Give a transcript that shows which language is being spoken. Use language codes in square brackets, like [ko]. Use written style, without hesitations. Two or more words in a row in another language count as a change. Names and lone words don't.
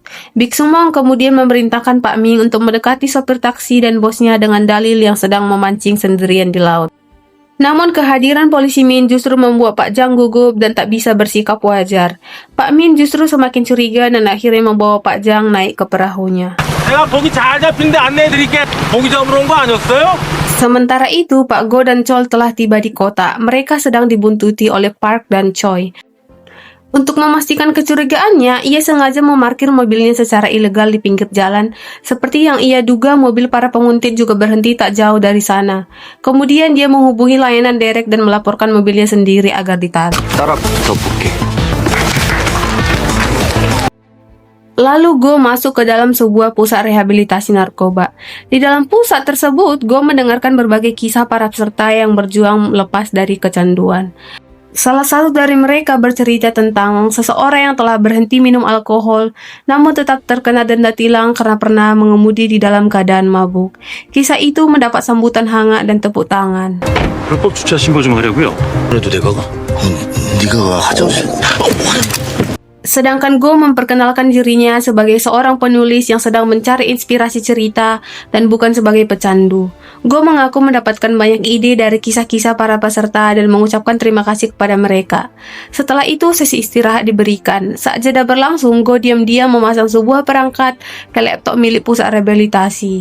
[id] Biksu Mong kemudian memerintahkan Pak Ming untuk mendekati sopir taksi dan bosnya dengan dalil yang sedang memancing sendirian di laut. Namun kehadiran polisi Min justru membuat Pak Jang gugup dan tak bisa bersikap wajar. Pak Min justru semakin curiga dan akhirnya membawa Pak Jang naik ke perahunya. [ko] 내가 고기 잘 잡힌데 안내해드릴게. 고기 잡으러 온 거 아니었어요? [id] Sementara itu, Pak Go dan Chol telah tiba di kota. Mereka sedang dibuntuti oleh Park dan Choi. Untuk memastikan kecurigaannya, ia sengaja memarkir mobilnya secara ilegal di pinggir jalan, seperti yang ia duga mobil para penguntit juga berhenti tak jauh dari sana. Kemudian dia menghubungi layanan derek dan melaporkan mobilnya sendiri agar ditarik. [ko] 따라붙어 볼게. [id] Lalu Go masuk ke dalam sebuah pusat rehabilitasi narkoba. Di dalam pusat tersebut, Go mendengarkan berbagai kisah para peserta yang berjuang lepas dari kecanduan. Salah satu dari mereka bercerita tentang seseorang yang telah berhenti minum alkohol, namun tetap terkena denda tilang karena pernah mengemudi di dalam keadaan mabuk. Kisah itu mendapat sambutan hangat dan tepuk tangan. [ko] 불법 주차 신고 좀 하려고요. 그래도 내가 가. 네가 가져오지. [id] Sedangkan Go memperkenalkan dirinya sebagai seorang penulis yang sedang mencari inspirasi cerita dan bukan sebagai pecandu. Go mengaku mendapatkan banyak ide dari kisah-kisah para peserta dan mengucapkan terima kasih kepada mereka. Setelah itu sesi istirahat diberikan. Saat jeda berlangsung, Go diam-diam memasang sebuah perangkat ke laptop milik pusat rehabilitasi.